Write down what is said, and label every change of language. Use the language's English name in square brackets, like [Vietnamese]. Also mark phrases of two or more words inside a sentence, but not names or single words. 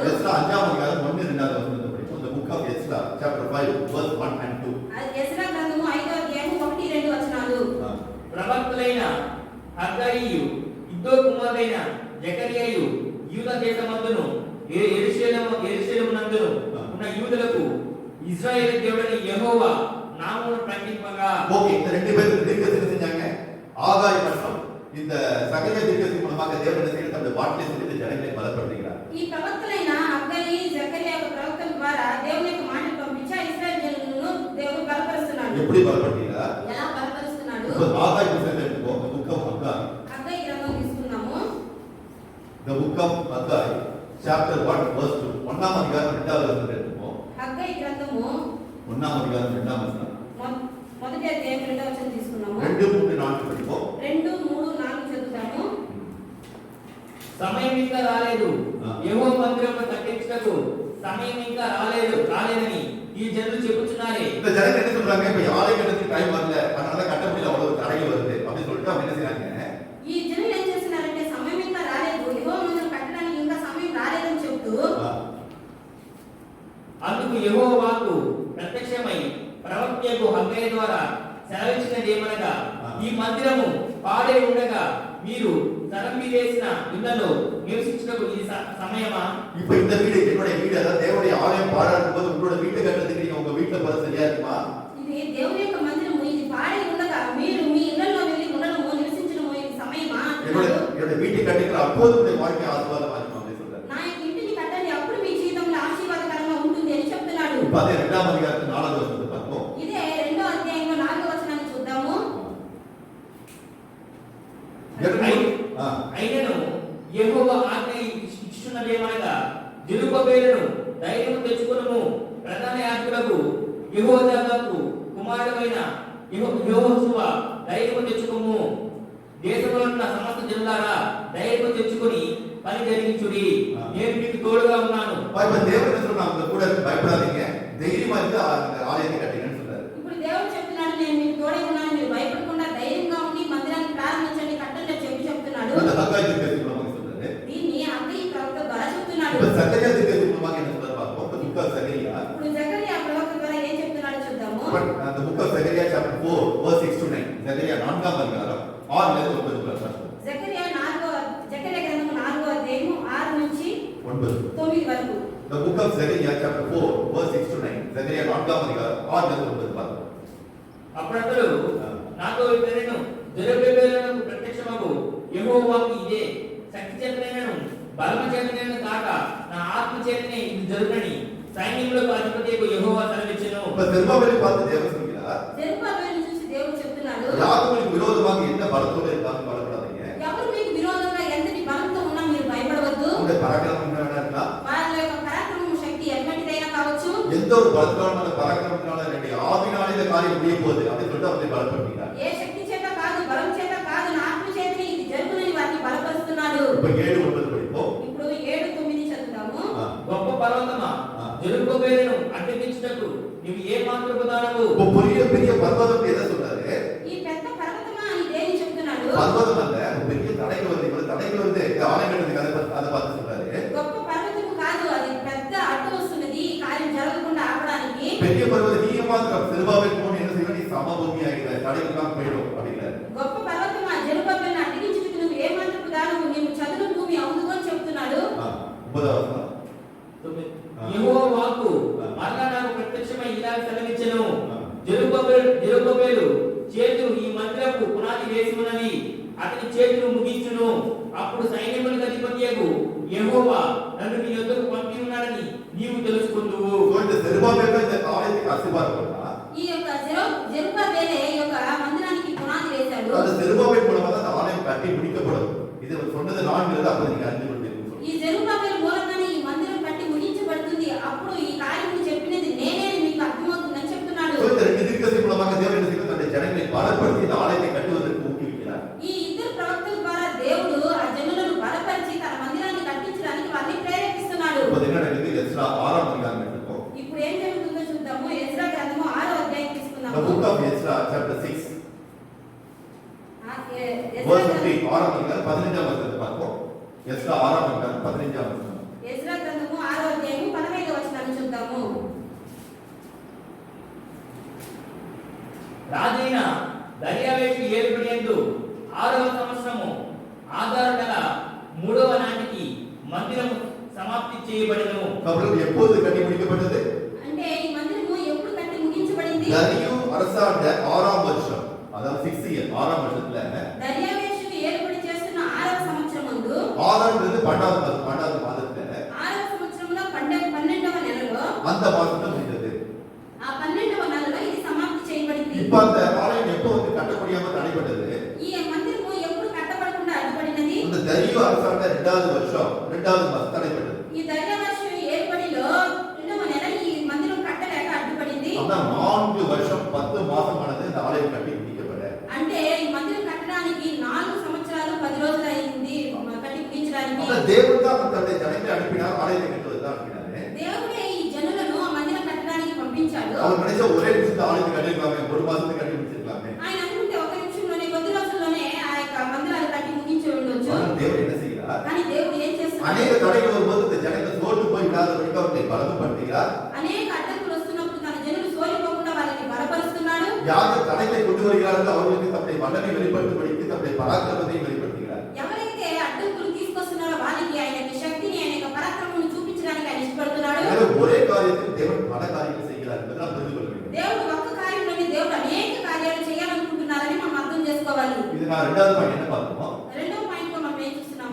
[Tamil] எஸ்ரா 5ஆம் அதிகாரம் 1-2வது வசனத்தை படிப்போம். [English] The book of Ezra chapter 5 verse 1 and 2. [Telugu] అది ఎజ్రా గ్రంథము 5వ అధ్యాయము 1-2 వచనాలు. ప్రవక్తలైన హగ్గయియు ఇద్దో కుమారుడైన జకరియయు యూదా దేశమందును యెరూషలేమునందును ఉన్న యూదులకు ఇశ్రాయేలు దేవుడైన యెహోవా నామమును ప్రకటింపగా. [Tamil] ஓகே, இந்த ரெண்டு பேரும் தீர்க்கதரிசி செஞ்சாங்க. ஆகாய் மற்றும் இந்த சகரியா தீர்க்கதரிசி மூலமாக தேவன் என்ன செய்யறாரு? தன்னுடைய வார்த்தையை சொல்லி இந்த ஜனங்களை பலப்படுத்துகிறார். [Telugu] ఈ ప్రవక్తలైన హగ్గయి జకరియా యొక్క ప్రవక్తల ద్వారా దేవుని యొక్క మాటలు పంపించి ఇశ్రాయేలు జనులను దేవుడు బలపరుస్తున్నాడు. [Tamil] எப்படி பலப்படுத்துகிறார்? [Telugu] ఎలా బలపరుస్తున్నాడు? [Tamil] இப்ப ஆகாய் புத்தகத்தை எடுத்துக்கோ. [English] The book of Haggai. [Telugu] హగ్గయి గ్రంథం తీసుకున్నాము. [English] The book of Haggai chapter 1 verse 2. [Tamil] 1ஆம் அதிகாரம் 2வது வசனத்தை எடுத்துக்கோ. [Telugu] హగ్గయి గ్రంథము [Tamil] 1ஆம் அதிகாரம் 2ஆம் வசனம். [Telugu] మొదటి అధ్యాయం 2వ వచనం తీసుకున్నాము. 2, 3, ఇంకా రాలేదు. యెహోవా మందిరమును కట్టించుటకు సమయం ఇంకా రాలేదని ఈ జనులు చెప్పుచున్నారే. [Tamil] இந்த ஜனங்க என்ன சொல்றாங்க, இப்ப ஆலயம் கட்டுறதுக்கு டைம் வரல, அதனால கட்ட முடியல, அவ்வளவு தடைகள் வருது அப்படின்னு சொல்லிட்டு அவங்க என்ன செய்றாங்க, [Telugu] ఈ జనులు ఏం చేస్తున్నారంటే సమయం ఇంకా రాలేదు, యెహోవా మందిరం కట్టడానికి ఇంకా సమయం రాలేదని చెప్తూ అందుకు యెహోవా వాక్కు ప్రత్యక్షమై ప్రవక్తయగు హగ్గయి ద్వారా సెలవిచ్చినదేమనగా, ఈ మందిరము పాడే ఉండగా మీరు తరంబి వేసిన ఇళ్లలో నివసించుటకు ఇది సమయమా? [Tamil] இப்ப இந்த வீடு என்னுடைய வீடு, அதாவது தேவனுடைய ஆலயம் பாழாகும் போது உங்களோட வீட்டை கட்டுறதுக்கு நீங்க உங்க வீட்டுல போற சரியா இருக்குமா? [Telugu] ఇది దేవుని యొక్క మందిరము, ఇది పాడే ఉండగా మీరు మీ ఇళ్లలో వెళ్ళి ఉండడము నివసించడము ఇది సమయమా? [Tamil] என்னோட வீட்டை கட்டுகிற அப்போது உங்களுடைய வாழ்க்கை ஆசீர்வாதமா இருக்கும் அப்படின்னு சொல்றாரு. [Telugu] నా ఇంటిని కట్టండి, అప్పుడు మీ జీవితంలో ఆశీర్వాదకరంగా ఉంటుంది అని చెప్తున్నాడు. [Tamil] இப்ப அதே 2ஆம் அதிகாரத்துல 4வது வசனத்தை பார்ப்போம். [Telugu] ఇదే 2వ అధ్యాయంలో 4వ వచనాన్ని చూద్దాము. అయినను యెహోవా ఆజ్ఞ ఇచ్చుచున్నదేమనగా, జెరుబ్బయలును ధైర్యము తెచ్చుకొనుము, ప్రధాన యాజకులకు యెహోజాదాకు కుమారుడైన యెహోషువ ధైర్యము తెచ్చుకొమ్ము, దేశంలో ఉన్న సమస్త జనులారా ధైర్యము తెచ్చుకొని పని జరిగించుడి, నేను మీకు తోడుగా ఉన్నాను. [Tamil] இப்ப தேவன் என்ன சொல்றாங்க, அவங்க கூட பயப்படாதீங்க, தைரியமா இருந்து ஆலயத்தை கட்டுங்கன்னு சொல்றாரு. [Telugu] ఇప్పుడు దేవుడు చెప్తున్నాడు, నేను మీకు తోడే ఉన్నాను, మీరు భయపడకుండా ధైర్యంగా ఉండి మందిరాన్ని ప్రారంభించండి, కట్టండి అని చెప్తున్నాడు. [Tamil] அந்த ஹக்காய் தீர்க்கதரிசி மூலமாக சொல்றாரு. [Telugu] దీన్ని హగ్గయి ప్రవక్త ద్వారా చెప్తున్నాడు. [Tamil] இப்ப சகரியா தீர்க்கதரிசி மூலமாக என்ன சொல்றாரு பார்ப்போம். [English] The book of Zechariah. [Telugu] ఇప్పుడు జకరియా ప్రవక్త ద్వారా ఏం చెప్తున్నాడో చూద్దాము. [English] The book of Zechariah chapter 4 verse 6 to 9. [Tamil] Zechariah 4ஆம் அதிகாரம் 6 ல இருந்து 9 வரை. [Telugu] జకరియా గ్రంథము 4వ అధ్యాయము 6 నుంచి 9 వరకు. [English] The book of Zechariah chapter 4 verse 6 to 9. [Tamil] Zechariah 4ஆம் அதிகாரம் 6 ல இருந்து 9 பார்ப்போம். [Telugu] అప్పుడతడు నాతో ఇతరులను జెరుబ్బయలునకు ప్రత్యక్షమగు యెహోవాకు ఇదే శక్తి చేతనైనను బలము చేతనైనను కాక నా ఆత్మ చేతనే ఇది జరుగునని సైన్యములకు అధిపతియగు యెహోవా సెలవిచ్చెను. [Tamil] இப்ப செருபாபேலை பார்த்து தேவன் சொல்கிறார், [Telugu] జెరుబ్బయలును చూసి దేవుడు చెప్తున్నాడు, [Tamil] யாருக்கு விரோதமாக என்ன பலத்தோடு இருந்தாலும் கவலைப்படாதீங்க. [Telugu] ఎవరు మీకు విరోధంగా ఎంతటి బలంతో ఉన్నా మీరు భయపడవద్దు. [Tamil] உங்களுடைய பராக்கிரமம் என்னன்னா, [Telugu] వాళ్ళ యొక్క పరాక్రమం శక్తి ఎటువంటిదైనా కావచ్చు, [Tamil] எந்த ஒரு பலத்தான பராக்கிரமத்தினால என்னுடைய ஆவினாலே இந்த காரியம் முடிய போகுது அப்படின்னு சொல்லிட்டு அவரை பலப்படுத்தினார். [Telugu] ఏ శక్తి చేత కాదు, బలం చేత కాదు, నా ఆత్మ చేతనే ఇది జరుగునని వారిని బలపరుస్తున్నాడు. [Tamil] இப்ப 7:9 படிப்போம். [Telugu] ఇప్పుడు 7:9 చదువుతాము. గొప్ప పర్వతమా, జెరుబ్బయలును అడ్డగించుటకు నీవు ఏ మాత్రపు దానవు? [Tamil] இப்போ பெரிய பர்வதம் எதை சொல்றாரு? [Telugu] ఈ పెద్ద పర్వతమా అని దేని చెప్తున్నాడు? [Tamil] பர்வதம் அல்ல, பெரிய தடைகள் வந்து இவ்வளவு தடைகள் வந்து ஆலயம் கட்டுறதுக்கு அதை பார்த்து சொல்றாரு. [Telugu] గొప్ప పర్వతము కాదు, అది పెద్ద అడ్డు వస్తున్నది ఈ కార్యం జరగకుండా ఆపడానికి. [Tamil] பெரிய பர்வதம் நீ மாத்திரம் செருபாபேல் போன என்ன செய்யணும், நீ சமபூமி ஆகிற தடைகள்லாம் போயிடும் அப்படிங்கிறாரு. [Telugu] గొప్ప పర్వతమా, జెరుబ్బయలును అడ్డగించుటకు నువ్వు ఏ మాత్రపు దానవు, నీవు చదును భూమి అవును అని చెప్తున్నాడు. 9వ వచనం. యెహోవా వాక్కు మరలా నాకు ప్రత్యక్షమై ఇలా సెలవిచ్చెను, జెరుబ్బయలు చేతులు ఈ మందిరపు పునాది వేసి ఉన్నవి, అతని చేతులు ముగించును, అప్పుడు సైన్యములకు అధిపతియగు యెహోవా నన్ను నీ యొద్దకు పంపి ఉన్నాడని నీవు తెలుసుకుందువు. [Tamil] இந்த செருபாபேல் இந்த ஆலயத்துக்கு அஸ்திபாரம் போட்டா, [Telugu] ఈ యొక్క జెరుబ్బయలే ఈ యొక్క మందిరానికి పునాది వేశాడు. [Tamil] அந்த செருபாபேல் மூலமா தான் அந்த ஆலயம் கட்டி முடிக்கப்படும். இது சொன்னது நான்கிறது, அப்ப நீங்க அறிந்து கொள்வீர்கள். [Telugu] ఈ జెరుబ్బయలు మూలంగానే ఈ మందిరం కట్టి ముగించబడుతుంది, అప్పుడు ఈ కార్యము చెప్పినది నేనే అని మీకు అర్థమవుతుందని చెప్తున్నాడు. [Tamil] இந்த ரெண்டு தீர்க்கதரிசி மூலமாக தேவன் என்ன செய்கிறார், தன்னுடைய ஜனங்களை பலப்படுத்தி இந்த ஆலயத்தை கட்டுவதற்கு ஊக்குவிக்கிறார். [Telugu] ఈ ఇద్దరు ప్రవక్తల ద్వారా దేవుడు ఆ జనులను బలపరిచి తన మందిరాన్ని కట్టించడానికి వారిని ప్రేరేపిస్తున్నాడు. [Tamil] இப்ப என்ன நடக்குது, எஸ்ரா 6ஆம் அதிகாரம் எடுத்துக்கோ. [Telugu] ఇప్పుడు ఏం జరుగుతుందో చూద్దాము. ఎజ్రా గ్రంథము 6వ అధ్యాయం [English] The [Telugu] తీసుకుందాము. [English] book of Ezra chapter 6 [Telugu] ఎజ్రా [Tamil] verse 3 6ஆம் அதிகாரம் 15ஆம் வசனத்தை பார்ப்போம். எஸ்ரா 6ஆம் அதிகாரம் 15ஆம் வசனம். [Telugu] ఎజ్రా గ్రంథము 6వ అధ్యాయము 15వ వచనాన్ని చూద్దాము. రాజైన దర్యావేషు ఏలుబడియందు 6వ సంవత్సరము ఆదారు నెల 3వ నాటికి మందిరము సమాప్తి చేయబడెను. [Tamil] கபலம் எப்போது கட்டி முடிக்கப்பட்டது? [Telugu] అంటే ఈ మందిరము ఎప్పుడు కట్టి ముగించబడింది? [Tamil] தரியு அரசாண்ட 6ஆம் வருஷம், அதாவது 6th year 6ஆம் வருஷத்துல [Telugu] దర్యావేషు ఏలుబడి చేస్తున్న 6వ సంవత్సరమందు [Tamil] 6ஆம்ன்றது 12வது மாதத்துல [Telugu] 6వ సంవత్సరంలో 12వ నెలలో [Tamil] அந்த மாசத்துல முடிந்தது. [Telugu] ఆ 12వ నెలలో ఇది సమాప్తి చేయబడింది. [Tamil] இப்ப அந்த ஆலயம் எப்போ வந்து கட்ட முடியாம தடைப்பட்டது? [Telugu] ఈ మందిరము ఎప్పుడు కట్టబడకుండా అడ్డుపడినది? [Tamil] அந்த தரியு அரசாண்ட 2வது வருஷம் 2வது மாசம் தடைப்பட்டது. [Telugu] ఈ దర్యావేషు ఏలుబడిలో 2వ నెల ఈ మందిరం కట్టలేక అడ్డుపడింది. [Tamil] அதான் 4 வருஷம் 10 மாசமானது இந்த ஆலயம் கட்டி முடிக்கப்பட. [Telugu] అంటే ఈ మందిరం కట్టడానికి 4 సంవత్సరాలు 10 రోజులు అయింది కట్టి ముగించడానికి. [Tamil] ஆனா தேவன் தான் தன்னுடைய ஜனங்களை அனுப்பினார், ஆலயத்தை கட்டுவது தான் அனுப்பினாரு. [Telugu] దేవుడే ఈ జనులను ఆ మందిరం కట్టడానికి పంపించాడు. [Tamil] அவர் நினைச்ச ஒரே நிமிஷத்துல ஆலயத்தை கட்டிருக்கலாமே, ஒரு மாசத்துக்கு கட்டி முடிச்சிருக்கலாமே. [Telugu] ఆయన అనుకుంటే ఒక నిమిషంలోనే కొద్ది రోజుల్లోనే ఆ యొక్క మందిరాన్ని కట్టి ముగించి ఉండొచ్చు. [Tamil] ஆனா தேவன் என்ன செய்கிறார்? [Telugu] కానీ దేవుడు ఏం చేస్తున్నాడు? [Tamil] அநேக தடைகள் வரும்போது இந்த ஜனங்கள் சோர்ந்து போய் விடாதபடிக்கு அவர்களை பலப்படுத்துகிறார். [Telugu] అనేక అడ్డంకులు వస్తున్నప్పుడు తన జనులు సోలిపోకుండా వారిని బలపరుస్తున్నాడు. [Tamil] யார் தடைகளை கொண்டு வருகிறார்களோ அவர்களுக்கு தம்முடைய வல்லமை வெளிப்படுத்தும்படிக்கு தம்முடைய பராக்கிரமத்தை வெளிப்படுத்துகிறார். [Telugu] ఎవరైతే అడ్డంకులు తీసుకొస్తున్నారో వారికి ఆయన యొక్క శక్తిని, ఆయన యొక్క పరాక్రమం చూపించడానికి ఆయన ఇష్టపడుతున్నాడు. [Tamil] எனவே ஒரே காரியத்தில் தேவன் பல காரியங்கள் செய்கிறார் என்பதை நாம் புரிந்து கொள்ள வேண்டும். [Telugu] దేవుడు ఒక్క కార్యంలోనే దేవుడు అనేక కార్యాలు చేయాలనుకుంటున్నారని మనం అర్థం చేసుకోవాలి. [Tamil] இது நான் இரண்டாவது பாயிண்ட் என்ன பார்த்தோம்? [Telugu] రెండో పాయింట్ లో మనం ఏం చూస్తున్నాము?